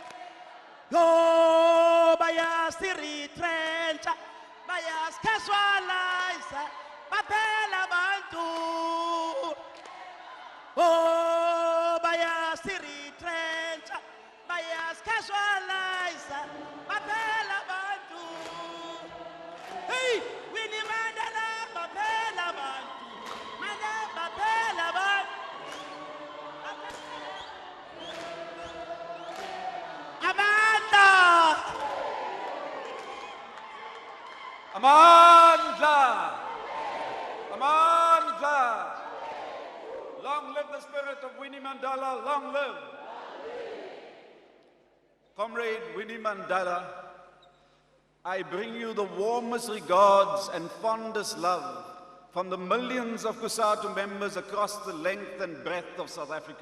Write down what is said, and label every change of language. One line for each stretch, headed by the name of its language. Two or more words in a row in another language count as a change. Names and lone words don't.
Zulu: Yo, bayas retrencha, bayas casualiza, papela bantu. Oh, bayas retrencha, bayas casualiza, papela bantu. Hey, Winnie Mandela, papela bantu. Mandela, papela bantu. Amandla! Amandla!
English: Long live the spirit of Winnie Mandela, long live! Comrade Winnie Mandela, I bring you the warmest regards and fondest love from the millions of COSATU members across the length and breadth of South Africa.